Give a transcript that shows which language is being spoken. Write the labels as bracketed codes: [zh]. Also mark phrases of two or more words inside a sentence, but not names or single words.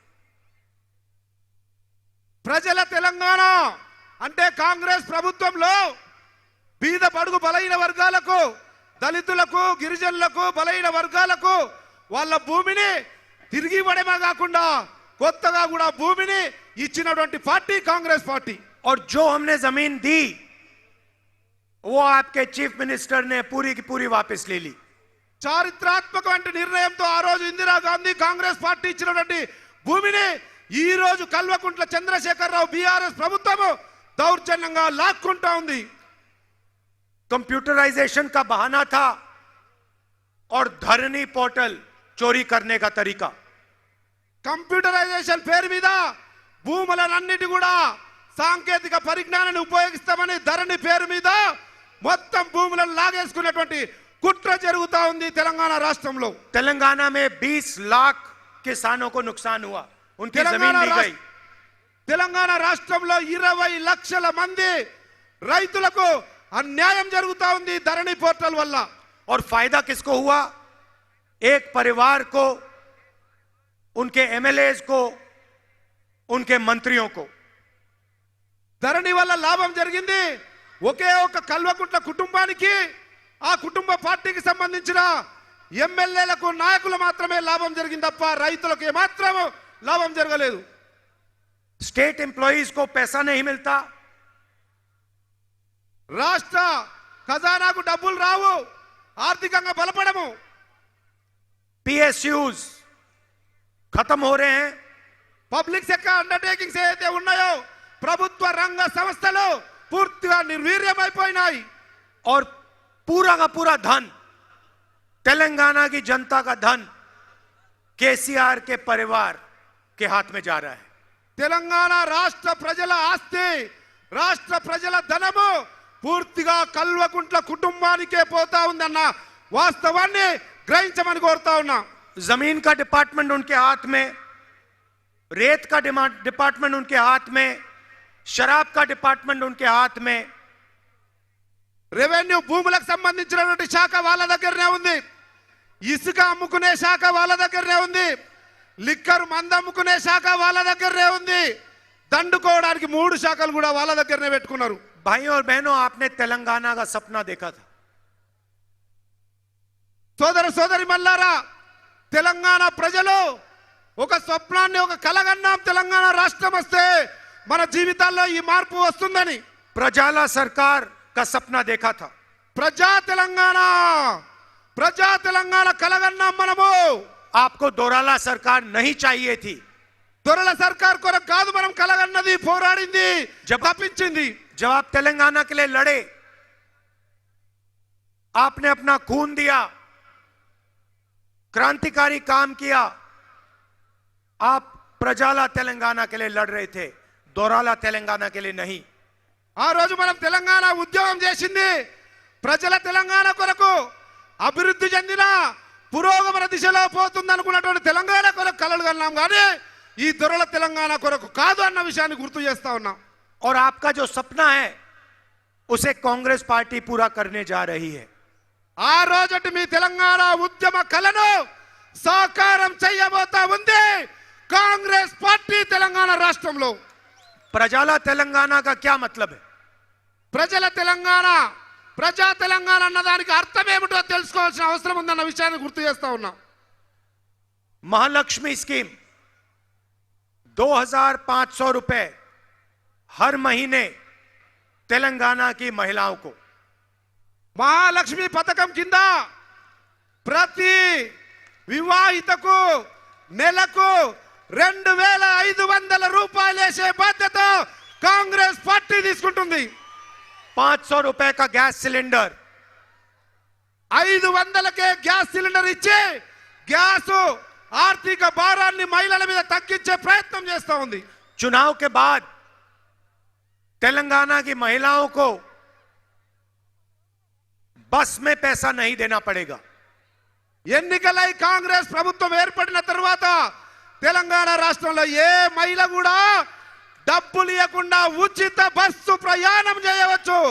[te] ప్రజల తెలంగాణ అంటే కాంగ్రెస్ ప్రభుత్వంలో బీద బడుగు బలైన వర్గాలకు, దళితులకు, గిరిజనులకు, బలైన వర్గాలకు వాళ్ళ భూమిని తిరిగి ఇవ్వడమే కాకుండా కొత్తగా కూడా భూమిని ఇచ్చినటువంటి పార్టీ కాంగ్రెస్ పార్టీ। [hi] और जो हमने जमीन दी वो आपके [en] chief minister [hi] ने पूरी की पूरी वापस ले ली। [te] చారిత్రాత్మకమైన నిర్ణయంతో ఆ రోజు ఇందిరాగాంధీ కాంగ్రెస్ పార్టీ ఇచ్చినటువంటి భూమిని ఈ రోజు కల్వకుంట్ల చంద్రశేఖరరావు బీఆర్ఎస్ ప్రభుత్వం దౌర్జన్యంగా లాక్కుంటా ఉంది। [hi] कंप्यूटराइजेशन का बहाना था और धरनी पोर्टल चोरी करने का तरीका। [te] కంప్యూటరైజేషన్ పేరు మీద భూములన్నిటి కూడా సాంకేతిక పరిజ్ఞానాన్ని ఉపయోగిస్తామని ధరణి పేరు మీద మొత్తం భూములను లాగేసుకున్నటువంటి కుట్ర జరుగుతా ఉంది తెలంగాణ రాష్ట్రంలో। [hi] तेलंगाना में 20 लाख किसानों को नुकसान हुआ, उनकी जमीन ली गई। [te] తెలంగాణ రాష్ట్రంలో 20 లక్షల మంది రైతులకు అన్యాయం జరుగుతా ఉంది ధరణి పోర్టల్ వల్ల। [hi] और फायदा किसको हुआ? एक परिवार को, उनके एमएलएज को, उनके मंत्रियों को। [te] ధరణి వల్ల లాభం జరిగింది ఒకే ఒక కల్వకుంట్ల కుటుంబానికి, ఆ కుటుంబ పార్టీకి సంబంధించిన ఎమ్మెల్యేలకు, నాయకులు మాత్రమే లాభం జరిగింది తప్ప రైతులకు ఏమాత్రం లాభం జరగలేదు। [en] state employees [hi] को पैसा नहीं मिलता, [te] రాష్ట్ర ఖజానాకు డబ్బులు రావు, ఆర్థికంగా బలపడము। [hi] पीएसयूज खत्म हो रहे हैं। [en] public sector undertakings [te] ఏదైతే ఉన్నాయో ప్రభుత్వ రంగ సంస్థలు పూర్తిగా నిర్వీర్యమైపోయినాయి। [hi] और पूरा का पूरा धन, तेलंगाना की जनता का धन केसीआर के परिवार के हाथ में जा रहा है। [te] తెలంగాణ రాష్ట్ర ప్రజల ఆస్తి, రాష్ట్ర ప్రజల ధనము పూర్తిగా కల్వకుంట్ల కుటుంబానికే పోతా ఉందన్న వాస్తవాన్ని గ్రహించమని కోరుతా ఉన్నా। [hi] जमीन का डिपार्टमेंट उनके हाथ में, रेत का डिपार्टमेंट उनके हाथ में, शराब का डिपार्टमेंट उनके हाथ में। [te] రెవెన్యూ భూములకు సంబంధించినటువంటి శాఖ వాళ్ళ దగ్గరనే ఉంది, ఇసుక అమ్ముకునే శాఖ వాళ్ళ దగ్గరనే ఉంది, లిక్కర్ మందు అమ్ముకునే శాఖ వాళ్ళ దగ్గరనే ఉంది, దండుకోవడానికి 3 శాఖలు కూడా వాళ్ళ దగ్గరనే పెట్టుకున్నారు। [hi] भाइयों और बहनों, आपने तेलंगाना का सपना देखा था। [te] సోదర సోదరి మల్లారా, తెలంగాణ ప్రజలు ఒక స్వప్నాన్ని, ఒక కలగన్నాం, తెలంగాణ రాష్ట్రం వస్తే మన జీవితాల్లో ఈ మార్పు వస్తుందని। [hi] प्रजाला सरकार का सपना देखा था। [te] ప్రజా తెలంగాణ కలగన్నాం మనము। [hi] आपको दोराला सरकार नहीं चाहिए थी। [te] దొరల సర్కార్ కొరకు కాదు మనం కలగన్నది, పోరాడింది, తప్పించింది। [hi] जब आप तेलंगाना के लिए लड़े, आपने अपना खून दिया, क्रांतिकारी काम किया। आप प्रजाला तेलंगाना के लिए लड़ रहे थे, दोराला तेलंगाना के लिए नहीं। [te] ఆ రోజు మనం తెలంగాణ ఉద్యమం చేసింది ప్రజల తెలంగాణ కొరకు, అభివృద్ధి చెందిన పురోగమన దిశలో పోతుందనుకున్నటువంటి తెలంగాణ కొరకు కలలు కన్నాం, కానీ ఈ దొరల తెలంగాణ కొరకు కాదు అన్న విషయాన్ని గుర్తు చేస్తా ఉన్నాం। [hi] और आपका जो सपना है उसे कांग्रेस पार्टी पूरा करने जा रही है। [te] ఆ రోజటి మీ తెలంగాణ ఉద్యమ కలను సాకారం చేయబోతా ఉంది కాంగ్రెస్ పార్టీ తెలంగాణ రాష్ట్రంలో। [hi] प्रजाला तेलंगाना का क्या मतलब है? [te] ప్రజల తెలంగాణ, ప్రజా తెలంగాణ అన్నదానికి అర్థం ఏమిటో తెలుసుకోవాల్సిన అవసరం ఉందన్న విషయాన్ని గుర్తు చేస్తా ఉన్నాం। [hi] महालक्ष्मी स्कीम 2500 रुपए हर महीने तेलंगाना की महिलाओं को। [te] మహాలక్ష్మి పథకం కింద ప్రతి వివాహితకు నెలకు 2500 రూపాయలు వేసే బాధ్యత కాంగ్రెస్ పార్టీ తీసుకుంటుంది। [hi] 500 रुपए का [en] gas cylinder, [te] 500కే [en] gas cylinder [te] ఇచ్చి గ్యాస్ ఆర్థిక భారాన్ని మహిళల మీద తగ్గించే ప్రయత్నం చేస్తా ఉంది। [hi] चुनाव के बाद तेलंगाना की महिलाओं को बस में पैसा नहीं देना पड़ेगा। [te] ఎన్నికలై కాంగ్రెస్ ప్రభుత్వం ఏర్పడిన తర్వాత తెలంగాణ రాష్ట్రంలో ఏ మహిళ కూడా డబ్బులు ఇవ్వకుండా ఉచిత బస్సు ప్రయాణం చేయవచ్చు।